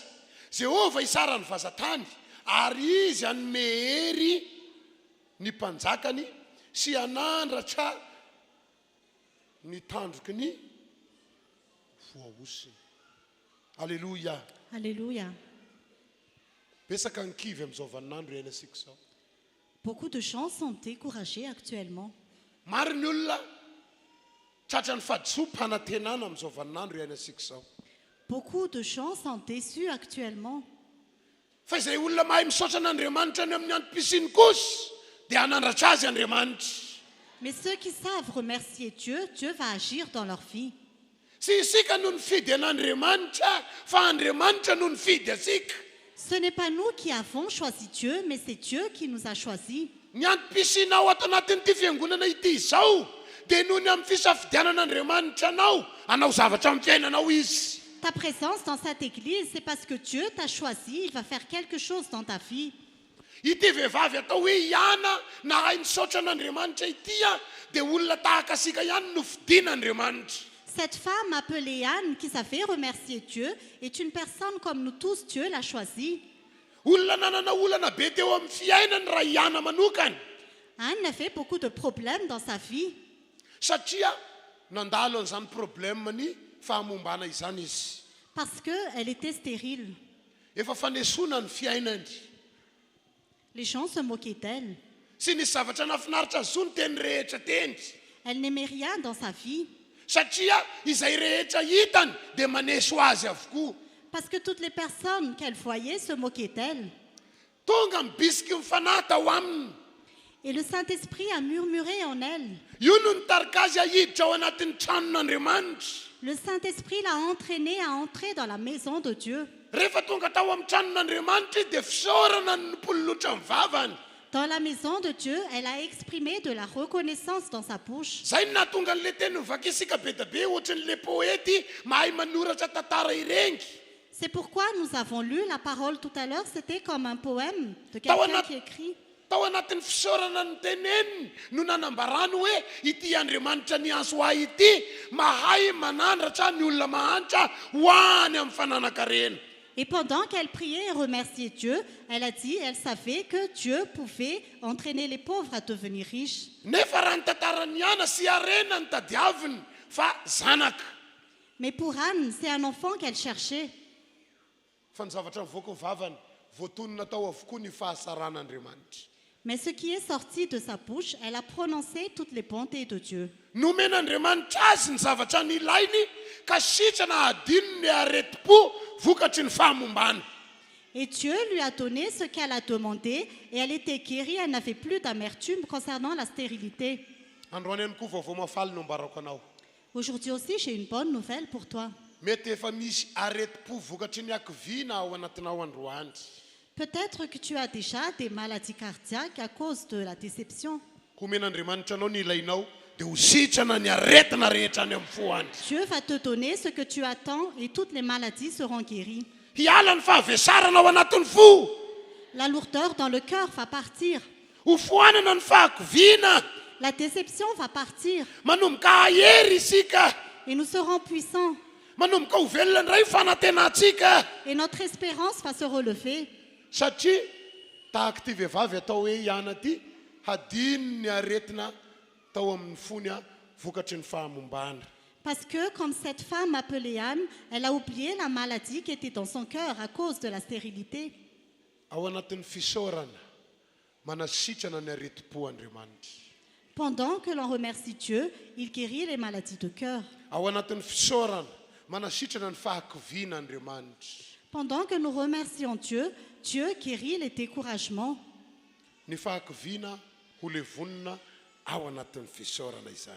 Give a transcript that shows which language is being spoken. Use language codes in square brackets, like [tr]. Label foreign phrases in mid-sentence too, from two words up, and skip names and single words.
[mg] Jehovah isara ny vazatany, ary izy anome hery ny mpanjakany sy anandratra ny tandroky ny voaosiny. Alléluia. Alléluia. Betsaka ankivy amin'izao vaninandro iainasika izao. [fr] Beaucoup de gens sont découragés actuellement. [mg] Maro ny olona tratra ny fahadisom-panantenana amin'izao vaninandro iainasika izao. [fr] Beaucoup de gens sont déçus actuellement. [mg] Fa izay olona mahay misaotra an'Andriamanitra ny amin'ny antom-pisiny kosa dia hanandratra azy Andriamanitra. [fr] Mais ceux qui savent remercier Dieu, Dieu va agir dans leur vie. [mg] Sy isika no nifidy an'Andriamanitra fa Andriamanitra no nifidy asika. [fr] Ce n'est pas nous qui avons choisi Dieu, mais c'est Dieu qui nous a choisis. [mg] Ny antom-pisinao ato anatin'ity fiangonana ity izao dia noho ny amin'ny fisafidianan'Andriamanitra anao hanao zavatra amin'ny fiainanao izy. [fr] Ta présence dans cette église, c'est parce que Dieu t'a choisi, il va faire quelque chose dans ta vie. [mg] Ity vehivavy atao hoe Iana nahay misaotra an'Andriamanitra ity dia olona tahaka asika ihany no fidian'Andriamanitra. [fr] Cette femme appelée Anne, qui savait remercier Dieu, est une personne comme nous tous, Dieu l'a choisie. [mg] Olona nanana olana be teo amin'ny fiainany raha Iana manokana. [fr] Anne a fait beaucoup de problèmes dans sa vie, [mg] Satria nandalo an'izany problèmany fahamombana izany izy. [fr] parce qu'elle était stérile. [mg] Efa fanesona ny fiainany. [fr] Les gens se moquaient d'elle. [mg] Sy nisy zavatra nafinaritra azo ny teny rehetra teny. [fr] Elle n'aimait rien dans sa vie, [mg] Satria izay rehetra hitany dia maneso azy avokoa. [fr] parce que toutes les personnes qu'elle voyait se moquaient d'elle. [mg] Tonga mibisiky mifanahy tao aminy. [fr] Et le Saint-Esprit a murmuré en elle. [mg] Io no nitarika azy ahiditra ao anatin'ny tranon'Andriamanitra. [fr] Le Saint-Esprit l'a entraînée à entrer dans la maison de Dieu. [mg] Rehefa tonga tao amin'ny tranon'Andriamanitra dia fisaorana ny pololotra ny vavany. [fr] Dans la maison de Dieu, elle a exprimé de la reconnaissance dans sa bouche. [mg] Zay no nahatonga an'ilay teny mivakisika be da be ohatran'ilay poety mahay manoratra tantara irengy. [fr] C'est pourquoi nous avons lu la parole tout à l'heure, c'était comme un poème de quelqu'un qui écrit. [mg] Tao anatin'ny fisaorana ny teneniny no nanambarany hoe ity Andriamanitra ny azo ahy ity mahay manandratra ny olona mahantra ho any amin'ny fananakarena. [fr] Et pendant qu'elle priait et remerciait Dieu, elle a dit, elle savait que Dieu pouvait entraîner les pauvres à devenir riches. [mg] Nefa raha ny tantarany Iana sy Arena ny tadiaviny fa zanaka. [fr] Mais pour Anne, c'est un enfant qu'elle cherchait. [mg] Fa ny zavatra mivoaka ny vavany voatonona tao avokoa ny fahasaran'Andriamanitra. [fr] Mais ce qui est sorti de sa bouche, elle a prononcé toutes les bontés de Dieu. [mg] Nomen'Andriamanitra azy ny zavatra nilainy ka sitrana adino ny areti-po vokatry ny fahamombana. [fr] Et Dieu lui a donné ce qu'elle a demandé et elle était guérie, elle n'avait plus d'amertume concernant la stérilité. [mg] Androany ihany koa vaovao mafaly no ambarako anao. [fr] Aujourd'hui aussi, j'ai une bonne nouvelle pour toi. [mg] Mety efa misy areti-po vokatry ny akoviana ao anatinao androany. [fr] Peut-être que tu as déjà des maladies cardiaques à cause de la déception. [mg] Ko omen'Andriamanitra anao ny ilainao dia ho sitrana ny aretina rehetra any amin'ny foany. [fr] Dieu va te donner ce que tu attends et toutes les maladies seront guéries. [mg] Hiala ny fahavesarana ao anatin'ny fo. [fr] La lourdeur dans le cœur va partir. [mg] Ho foanana ny fahakoviana. [fr] La déception va partir [mg] Manomboka ahery isika. [fr] et nous serons puissants. [mg] Manomboka ho velona indray fanatenantsika. [fr] Et notre espérance va se relever. [mg] Satria tahaka ity vehivavy atao hoe Iana ty hadino ny aretina tao amin'ny fony vokatry ny fahamombana. [fr] Parce que, comme cette femme appelée Anne, elle a oublié la maladie qui était dans son cœur à cause de la stérilité. [mg] Ao anatin'ny fisaorana manasitrana ny areti-po Andriamanitra. [fr] Pendant que l'on remercie Dieu, il guérit les maladies de cœur. [mg] Ao anatin'ny fisaorana manasitrana ny fahakoviana Andriamanitra. [fr] Pendant que nous remercions Dieu, Dieu guérit les découragements. [mg] Ny fahakoviana ho levonina ao anatin'ny fisaorana izany.